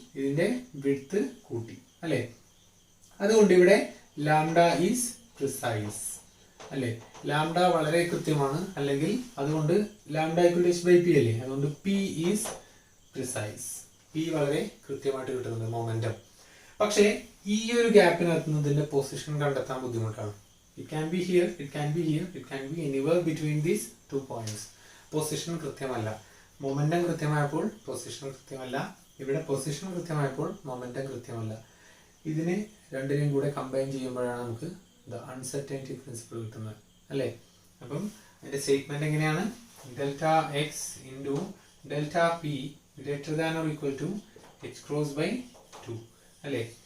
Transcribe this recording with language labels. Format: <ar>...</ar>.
<ml>ഇതിന്റെ വിഡ്ത്ത് കൂട്ടി, അല്ലേ? അതുകൊണ്ട് ഇവിടെ</ml> <en>lambda is precise,</en> <ml>അല്ലേ? ലാംഡ വളരെ കൃത്യമാണ്, അല്ലെങ്കിൽ അതുകൊണ്ട്</ml> <en>lambda equal to h by p,</en> <ml>അല്ലേ? അതുകൊണ്ട്</ml> <en>p is precise,</en> <ml>പി വളരെ കൃത്യമായിട്ട് കിട്ടുന്നുണ്ട്, മൊമെന്റം. പക്ഷേ ഈ ഒരു ഗ്യാപ്പിനകത്ത് ഇതിന്റെ പൊസിഷൻ കണ്ടെത്താൻ ബുദ്ധിമുട്ടാണ്.</ml> <en>It can be here, it can be here, it can be anywhere between these 2 points.</en> <ml>Position കൃത്യമല്ല. Momentum കൃത്യമായപ്പോൾ position കൃത്യമല്ല, ഇവിടെ പൊസിഷൻ കൃത്യമായപ്പോൾ മൊമെന്റം കൃത്യമല്ല. ഇതിനെ രണ്ടിനെയും കൂടെ കമ്പൈൻ ചെയ്യുമ്പോഴാണ് നമുക്ക് ദ അൺസർട്ടൈനിറ്റി പ്രിൻസിപ്പിൾ കിട്ടുന്നത്, അല്ലേ? അപ്പം അതിന്റെ സ്റ്റേറ്റ്മെന്റ് എങ്ങനെയാണ്?</ml> <en>Delta x into delta p greater than or equal to h cross by 2, അല്ലേ?</en>